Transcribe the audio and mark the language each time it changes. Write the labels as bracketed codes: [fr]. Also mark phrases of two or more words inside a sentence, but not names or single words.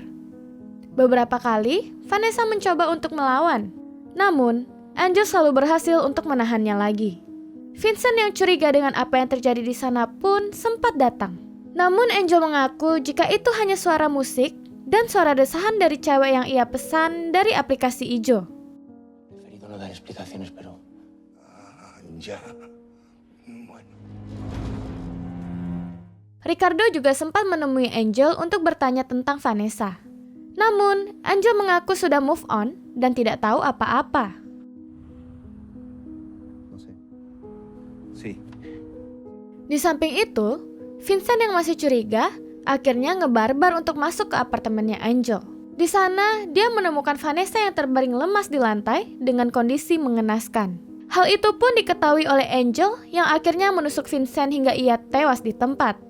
[id] Beberapa kali Vanessa mencoba untuk melawan, namun Angel selalu berhasil untuk menahannya lagi. Vincent yang curiga dengan apa yang terjadi di sana pun sempat datang. Namun Angel mengaku jika itu hanya suara musik dan suara desahan dari cewek yang ia pesan dari aplikasi ijo. [es] Preferido no dar explicaciones, pero... Ya. Bueno. [id] Ricardo juga sempat menemui Angel untuk bertanya tentang Vanessa. Namun, Angel mengaku sudah [en] move on [id] dan tidak tahu apa-apa. [es] No sé. Sí. [id] Di samping itu, Vincent yang masih curiga akhirnya ngebarbar untuk masuk ke apartemennya Angel. Di sana, dia menemukan Vanessa yang terbaring lemas di lantai dengan kondisi mengenaskan. Hal itu pun diketahui oleh Angel yang akhirnya menusuk Vincent hingga ia tewas di tempat.